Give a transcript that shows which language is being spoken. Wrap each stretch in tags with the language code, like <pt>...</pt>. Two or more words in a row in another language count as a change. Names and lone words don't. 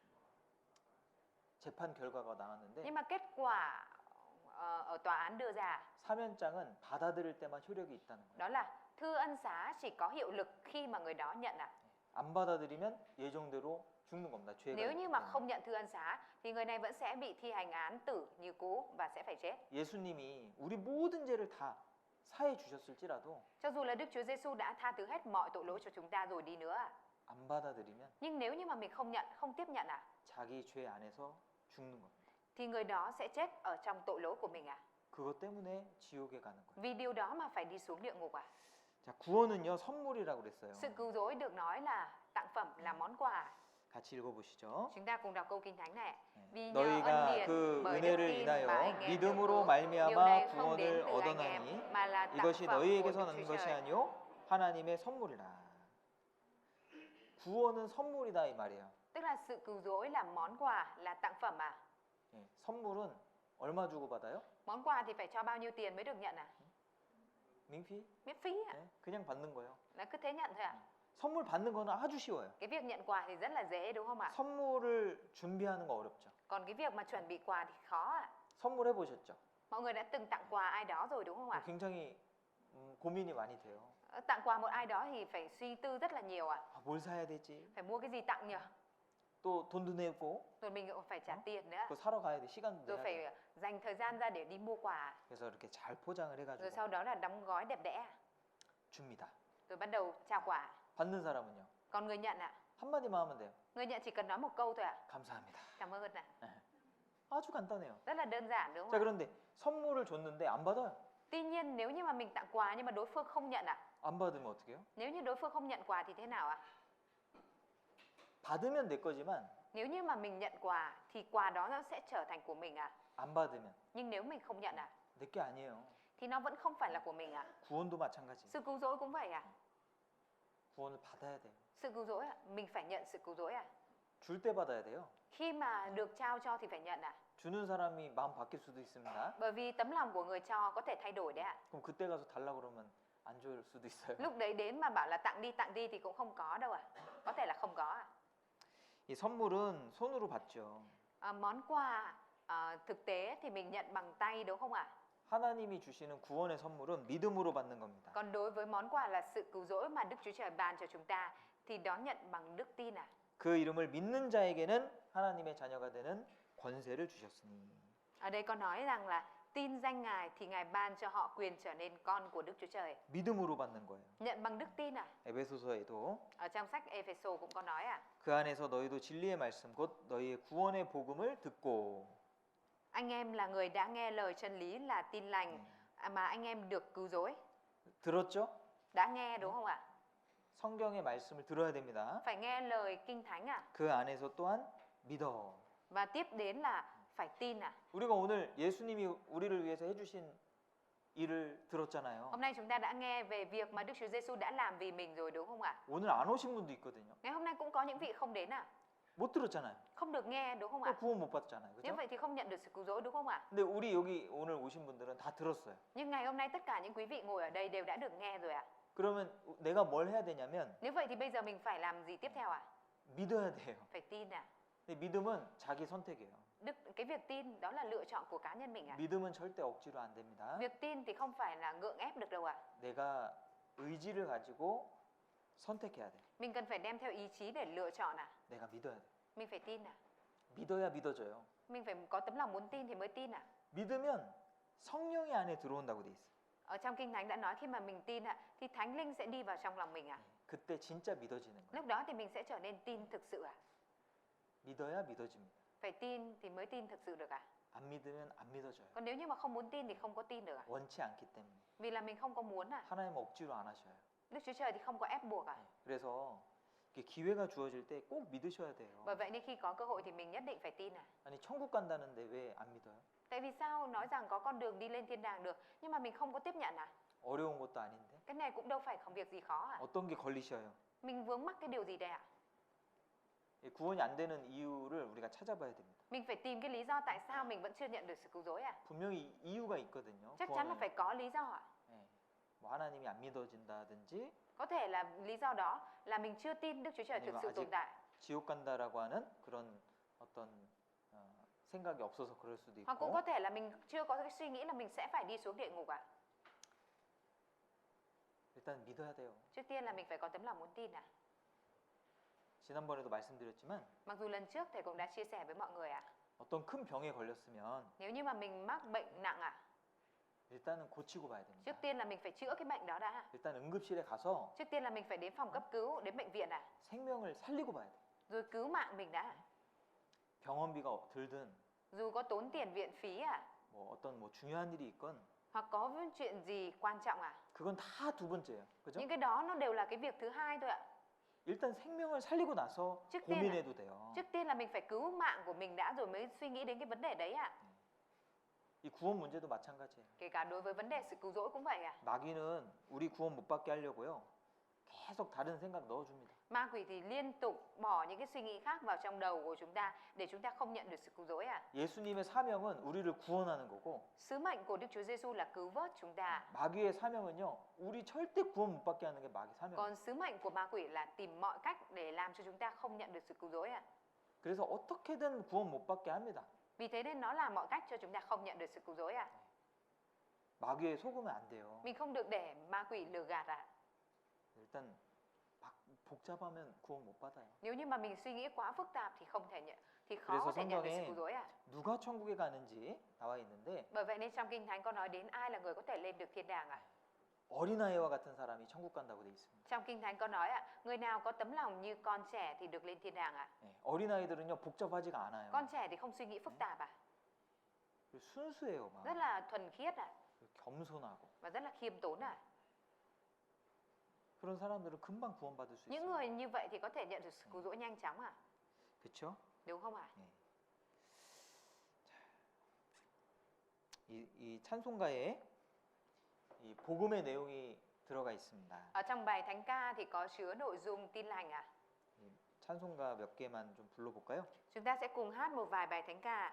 <ko>재판 결과가 나왔는데</ko> <vi>Nhưng mà kết quả ở tòa án đưa ra</vi> <ko>사면장은 받아들일 때만 효력이 있다는 거예요.</ko> <vi>đó là thư ân xá chỉ có hiệu lực khi mà người đó nhận ạ.</vi> <ko>안 받아들이면 예정대로 죽는 겁니다. 죄가</ko> <vi>Nếu</vi> <ko>있기</ko> <vi>như mà</vi> <ko>때문에.</ko> <vi>không nhận thư ân xá thì người này vẫn sẽ bị thi hành án tử như cũ và sẽ phải chết.</vi> <ko>예수님이 우리 모든 죄를 다 사해 주셨을지라도</ko> <vi>Cho dù là Đức Chúa Giêsu đã tha thứ hết mọi tội lỗi cho chúng ta rồi đi nữa ạ.</vi> <ko>안 받아들이면</ko> <vi>Nhưng nếu như mà mình không tiếp nhận ạ,</vi> <ko>자기 죄 안에서 죽는 겁니다.</ko> <vi>thì người đó sẽ chết ở trong tội lỗi của mình ạ.</vi> <ko>그것 때문에 지옥에 가는 거예요.</ko> <vi>Vì điều đó mà phải đi xuống địa ngục ạ.</vi> <ko>자, 구원은요 선물이라고 그랬어요.</ko> <vi>Sự cứu rỗi được nói là tặng phẩm, là món quà.</vi> <ko>같이 읽어보시죠.</ko> <vi>Chúng ta cùng đọc câu kinh thánh này. Vì nhờ</vi> <ko>너희가</ko> <vi>ân điển</vi> <ko>그</ko> <vi>bởi đức</vi> <ko>은혜를</ko> <vi>tin mà</vi> <ko>인하여</ko> <vi>anh em được</vi> <ko>믿음으로</ko> <vi>cứu. Điều</vi> <ko>말미암아</ko> <vi>này không đến</vi> <ko>구원을</ko> <vi>từ anh em</vi> <ko>얻어나니</ko> <vi>mà là tặng</vi> <ko>이것이</ko> <vi>phẩm của</vi> <ko>너희에게서</ko> <vi>Đức</vi> <ko>나는</ko> <vi>Chúa</vi> <ko>것이</ko> <vi>Trời.</vi> <ko>아니요 하나님의 선물이라. 구원은 선물이다 이 말이에요.</ko> <vi>Tức là sự cứu rỗi là món quà, là tặng phẩm à?</vi> <ko>예, 선물은 얼마 주고 받아요?</ko> <vi>Món quà thì phải cho bao nhiêu tiền mới được nhận à?</vi> <ko>민피?</ko> <vi>Miễn phí ạ.</vi> <ko>예, 그냥 받는 거예요.</ko> <vi>Là cứ thế nhận thôi ạ.</vi> <ko>선물 받는 거는 아주 쉬워요.</ko> <vi>Cái việc nhận quà thì rất là dễ đúng không ạ?</vi> <ko>선물을 준비하는 거 어렵죠.</ko> <vi>Còn cái việc mà chuẩn bị quà thì khó ạ.</vi> <ko>선물해 보셨죠?</ko> <vi>Mọi người đã từng tặng quà ai đó rồi đúng không ạ?</vi> <ko>굉장히 고민이 많이 돼요.</ko> <vi>Tặng quà một ai đó thì phải suy tư rất là nhiều ạ.</vi> <ko>아, 뭘 사야 되지?</ko> <vi>Phải mua cái gì tặng nhỉ?</vi> <ko>또 돈도 내고</ko> <vi>Rồi mình cũng phải trả tiền nữa.</vi> <ko>그거 사러 가야 돼. 시간도</ko> <vi>Rồi</vi> <ko>내야 돼.</ko> <vi>phải dành thời gian ra để đi mua quà.</vi> <ko>그래서 이렇게 잘 포장을</ko> <vi>Rồi</vi> <ko>해가지고</ko> <vi>sau đó là đóng gói đẹp đẽ.</vi> <ko>줍니다.</ko> <vi>Rồi bắt đầu trao quà.</vi> <ko>받는 사람은요.</ko> <vi>Còn người nhận ạ?</vi> <ko>한마디만 하면 돼요.</ko> <vi>Người nhận chỉ cần nói một câu thôi ạ.</vi> <ko>감사합니다.</ko> <vi>Cảm ơn ạ.</vi> <ko>아주 간단해요.</ko> <vi>Rất là đơn giản đúng</vi> <ko>자,</ko> <vi>không ạ?</vi> <ko>그런데 선물을 줬는데 안 받아요.</ko> <vi>Tuy nhiên nếu như mà mình tặng quà nhưng mà đối phương không nhận ạ?</vi> <ko>안 받으면 어떻게 해요?</ko> <vi>Nếu như đối phương không nhận quà thì thế nào ạ?</vi> <ko>받으면 내 거지만</ko> <vi>Nếu như mà mình nhận quà thì quà đó nó sẽ trở thành của mình ạ.</vi> <ko>안 받으면</ko> <vi>Nhưng nếu mình không nhận ạ</vi> <ko>내 게 아니에요.</ko> <vi>thì nó vẫn không phải là của mình ạ.</vi> <ko>구원도 마찬가지.</ko> <vi>Sự cứu rỗi cũng vậy ạ.</vi> <ko>구원을 받아야 돼요.</ko> <vi>Sự cứu rỗi ạ, mình phải nhận sự cứu rỗi ạ.</vi> <ko>줄 때 받아야 돼요.</ko> <vi>Khi mà được trao cho thì phải nhận ạ.</vi> <ko>주는 사람이 마음 바뀔 수도 있습니다.</ko> <vi>Bởi vì tấm lòng của người cho có thể thay đổi đấy ạ.</vi> <ko>그럼 그때 가서 달라고 그러면 안 줄 수도 있어요.</ko> <vi>Lúc đấy đến mà bảo là tặng đi thì cũng không có đâu ạ. Có thể là không có ạ.</vi> <ko>이 선물은 손으로 받죠.</ko> <vi>Món quà thực tế thì mình nhận bằng tay đúng không ạ?</vi> <ko>하나님이 주시는 구원의 선물은 믿음으로 받는 겁니다.</ko> <vi>Còn đối với món quà là sự cứu rỗi mà Đức Chúa Trời ban cho chúng ta thì đón nhận bằng đức tin ạ.</vi> <ko>그 이름을 믿는 자에게는 하나님의 자녀가 되는 권세를 주셨으니.</ko> <vi>Ở đây có nói rằng là tin danh Ngài thì Ngài ban cho họ quyền trở nên con của Đức Chúa Trời.</vi> <ko>믿음으로 받는 거예요.</ko> <vi>Nhận bằng đức tin à?</vi> <ko>에베소서에도</ko> <vi>Ở trong sách Ephesos cũng có nói à?</vi> <ko>그 안에서 너희도 진리의 말씀 곧 너희의 구원의 복음을 듣고.</ko> <vi>Anh em là người đã nghe lời chân lý là tin lành mà anh em được cứu rỗi.</vi> <ko>들었죠?</ko> <vi>Đã nghe đúng không ạ?</vi> <ko>성경의 말씀을 들어야 됩니다.</ko> <vi>Phải nghe lời kinh thánh à?</vi> <ko>그 안에서 또한 믿어.</ko> <vi>Và tiếp đến là phải tin à?</vi> <ko>우리가 오늘 예수님이 우리를 위해서 해주신 일을 들었잖아요.</ko> <vi>Hôm nay chúng ta đã nghe về việc mà Đức Chúa Giêsu đã làm vì mình rồi đúng không ạ?</vi> <ko>오늘 안 오신 분도 있거든요.</ko> <vi>Ngày hôm nay cũng có những vị không đến à?</vi> <ko>못 들었잖아요.</ko> <vi>Không được nghe đúng không ạ?</vi> <ko>구원 못 받잖아요.</ko> <vi>Như</vi> <ko>그죠?</ko> <vi>vậy thì không nhận được sự cứu rỗi đúng không ạ?</vi> <ko>근데 우리 여기 오늘 오신 분들은 다 들었어요.</ko> <vi>Nhưng ngày hôm nay tất cả những quý vị ngồi ở đây đều đã được nghe rồi ạ.</vi> <ko>그러면 내가 뭘 해야 되냐면</ko> <vi>Nếu vậy thì bây giờ mình phải làm gì tiếp theo ạ?</vi> <ko>믿어야 돼요.</ko> <vi>Phải tin à?</vi> <ko>근데 믿음은 자기 선택이에요.</ko> <vi>Cái việc tin đó là lựa chọn của cá nhân mình ạ.</vi> <ko>믿음은 절대 억지로 안 됩니다.</ko> <vi>Việc tin thì không phải là gượng ép được đâu ạ.</vi> <ko>내가 의지를 가지고 선택해야 돼.</ko> <vi>Mình cần phải đem theo ý chí để lựa chọn à?</vi> <ko>내가 믿어야 돼.</ko> <vi>Mình phải tin à?</vi> <ko>믿어야 믿어져요.</ko> <vi>Mình phải có tấm lòng muốn tin thì mới tin à?</vi> <ko>믿으면 성령이 안에 들어온다고 돼 있어.</ko> <vi>Ở trong Kinh Thánh đã nói khi mà mình tin ạ thì Thánh Linh sẽ đi vào trong lòng mình ạ.</vi> <ko>그때 진짜 믿어지는 거예요.</ko> <vi>Lúc đó thì mình sẽ trở nên tin thực sự ạ.</vi> <ko>믿어야 믿어집니다.</ko> <vi>Phải tin thì mới tin thực sự được ạ.</vi> <ko>안 믿으면 안 믿어져요.</ko> <vi>Còn nếu như mà không muốn tin thì không có tin được ạ.</vi> <ko>원치 않기 때문에.</ko> <vi>Vì là mình không có muốn à.</vi> <ko>하나님 억지로 안 하셔요.</ko> <vi>Đức Chúa Trời thì không có ép buộc ạ.</vi> <ko>그래서 이렇게 기회가 주어질 때 꼭 믿으셔야 돼요.</ko> <vi>Bởi vậy nên khi có cơ hội thì mình nhất định phải tin à.</vi> <ko>아니 천국 간다는데 왜 안 믿어요?</ko> <vi>Tại vì sao nói rằng có con đường đi lên thiên đàng được nhưng mà mình không có tiếp nhận à?</vi> <ko>어려운 것도 아닌데.</ko> <vi>Cái này cũng đâu phải không việc gì khó à.</vi> <ko>어떤 게 걸리셔요?</ko> <vi>Mình vướng mắc cái điều gì đây ạ?</vi> <ko>구원이 안 되는 이유를 우리가 찾아봐야 됩니다.</ko> <vi>Mình phải tìm cái lý do tại sao mình vẫn chưa nhận được sự cứu rỗi à?</vi> <ko>분명히 이유가 있거든요.</ko> <vi>Chắc chắn là phải có lý do ạ.</vi> <ko>뭐 하나님이 안 믿어진다든지</ko> <vi>Có thể là lý do đó là mình chưa tin Đức Chúa Trời thực</vi> <ko>아니면</ko> <vi>sự</vi> <ko>아직</ko> <vi>tồn tại.</vi> <ko>지옥 간다라고 하는 그런 어떤 생각이 없어서 그럴 수도</ko> <vi>Hoặc cũng</vi> <ko>있고.</ko> <vi>có thể là mình chưa có cái suy nghĩ là mình sẽ phải đi xuống địa ngục ạ.</vi> <ko>일단 믿어야 돼요.</ko> <vi>Trước tiên là mình phải có tấm lòng muốn tin ạ.</vi> <ko>지난번에도 말씀드렸지만</ko> <vi>Mặc dù lần trước thầy cũng đã chia sẻ với mọi người ạ.</vi> <ko>어떤 큰 병에 걸렸으면</ko> <vi>Nếu như mà mình mắc bệnh nặng ạ,</vi> <ko>일단은 고치고 봐야 됩니다.</ko> <vi>trước tiên là mình phải chữa cái bệnh đó đã.</vi> <ko>일단 응급실에 가서</ko> <vi>Trước tiên là mình phải đến phòng cấp cứu, đến bệnh viện ạ.</vi> <ko>생명을 살리고 봐야 돼.</ko> <vi>Rồi cứu mạng mình đã.</vi> <ko>병원비가 들든</ko> <vi>Dù có tốn tiền viện phí ạ,</vi> <ko>뭐 어떤 뭐 중요한 일이 있건</ko> <vi>hoặc có chuyện gì quan trọng ạ.</vi> <ko>그건 다 두 번째예요. 그죠?</ko> <vi>Những cái đó nó đều là cái việc thứ hai thôi ạ.</vi> <ko>일단 생명을 살리고 나서</ko> <vi>trước tiên</vi> <ko>고민해도 돼요.</ko> <vi>Trước tiên là mình phải cứu mạng của mình đã rồi mới suy nghĩ đến cái vấn đề đấy ạ.</vi> <ko>이 구원 문제도 마찬가지예요.</ko> <vi>Kể cả đối với vấn đề sự cứu rỗi cũng vậy ạ.</vi> <ko>마귀는 우리 구원 못 받게 하려고요. 계속 다른 생각 넣어줍니다.</ko> <vi>Ma quỷ thì liên tục bỏ những cái suy nghĩ khác vào trong đầu của chúng ta để chúng ta không nhận được sự cứu rỗi ạ.</vi> <ko>예수님의 사명은 우리를 구원하는 거고</ko> <vi>Sứ mệnh của Đức Chúa Giêsu là cứu vớt chúng ta.</vi> <ko>마귀의 사명은요. 우리 절대 구원 못 받게 하는 게 마귀 사명이에요.</ko> <vi>Còn sứ mệnh của ma quỷ là tìm mọi cách để làm cho chúng ta không nhận được sự cứu rỗi ạ.</vi> <ko>그래서 어떻게든 구원 못 받게 합니다.</ko> <vi>Vì thế nên nó làm mọi cách cho chúng ta không nhận được sự cứu rỗi ạ.</vi> <ko>마귀에 속으면 안 돼요.</ko> <vi>Mình không được để ma quỷ lừa gạt ạ.</vi> <ko>일단 막 복잡하면 구원 못 받아요.</ko> <vi>Nếu như mà mình suy nghĩ quá phức tạp thì không thể nhận, thì khó</vi> <ko>그래서</ko> <vi>có thể nhận được sự</vi> <ko>성경에</ko> <vi>cứu rỗi ạ.</vi> <ko>누가 천국에 가는지 나와 있는데</ko> <vi>Bởi vậy nên trong Kinh Thánh có nói đến ai là người có thể lên được thiên đàng ạ.</vi> <ko>어린아이와 같은 사람이 천국 간다고 돼 있습니다.</ko> <vi>Trong Kinh Thánh có nói ạ, người nào có tấm lòng như con trẻ thì được lên thiên đàng ạ.</vi> <ko>어린아이들은요 복잡하지가 않아요.</ko> <vi>Con trẻ thì không suy nghĩ phức tạp ạ.</vi> <ko>순수해요. 막.</ko> <vi>Rất là thuần khiết ạ.</vi> <ko>겸손하고.</ko> <vi>Và rất là khiêm tốn ạ.</vi> <ko>그런 사람들은 금방 구원받을 수</ko> <vi>Những</vi> <ko>있어요.</ko> <vi>người như vậy thì có thể nhận được sự cứu rỗi nhanh chóng ạ.</vi> <ko>그렇죠?</ko> <vi>Đúng không ạ?</vi> <ko>이 찬송가에 이 복음의 내용이 들어가 있습니다.</ko> <vi>Ở trong bài thánh ca thì có chứa nội dung tin lành ạ.</vi> <ko>이 찬송가 몇 개만 좀 불러볼까요?</ko> <vi>Chúng ta sẽ cùng hát một vài bài thánh ca.</vi>